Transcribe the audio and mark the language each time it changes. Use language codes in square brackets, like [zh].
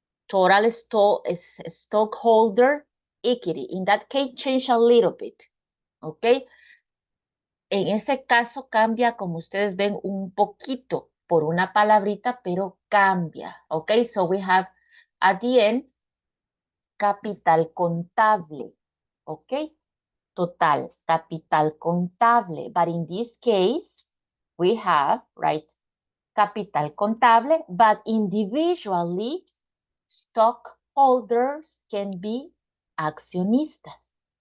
[en] Total stockholder equity. In that case, change a little bit. Okay. [es] En ese caso cambia, como ustedes ven, un poquito por una palabrita, pero cambia. [en] Okay, so we have at the end capital contable. Okay, total capital contable. But in this case, we have, right, capital contable, but individually, stockholders can be accionistas.